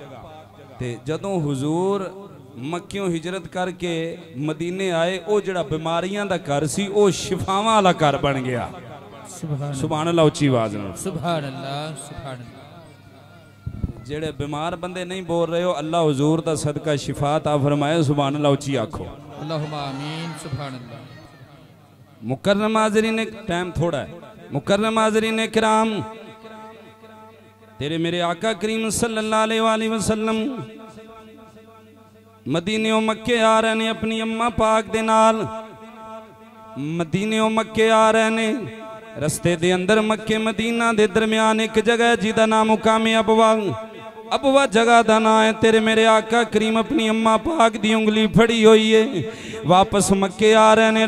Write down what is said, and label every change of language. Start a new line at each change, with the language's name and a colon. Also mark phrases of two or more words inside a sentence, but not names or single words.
Punjabi: تے جدوں حضور مکیوں ہجرت کر کے مدینے آئے وہ جڑا بیماریاں دا گھر سی وہ شفاواں والا گھر بن گیا.
Arabic: سبحان الله,
Punjabi: اچی آواز نال
Arabic: سبحان الله، سبحان الله.
Punjabi: جیہڑے بیمار بندے نہیں بول رہے ہو اللہ حضور دا صدقہ شفا تا فرمائے.
Arabic: سبحان الله,
Punjabi: اچی آکھو
Arabic: اللهم آمين۔ سبحان الله.
Punjabi: مکرم حاضرین، ٹائم تھوڑا ہے. مکرم حاضرین کرام، تیرے میرے آقا کریم
Arabic: صلى الله عليه وسلم
Punjabi: مدینے مکے آ رہے نے اپنی اماں پاک دے نال. مدینے مکے آ رہے نے، رستے دے اندر مکے مدینہ دے درمیان ایک جگہ جدا نام مقامِ ابوا.
Urdu: ابوا جگہ کا نام ہے.
Punjabi: تیرے میرے آقا کریم اپنی اماں پاک دی انگلی پھڑی ہوئی ہے، واپس مکے آ رہے نے.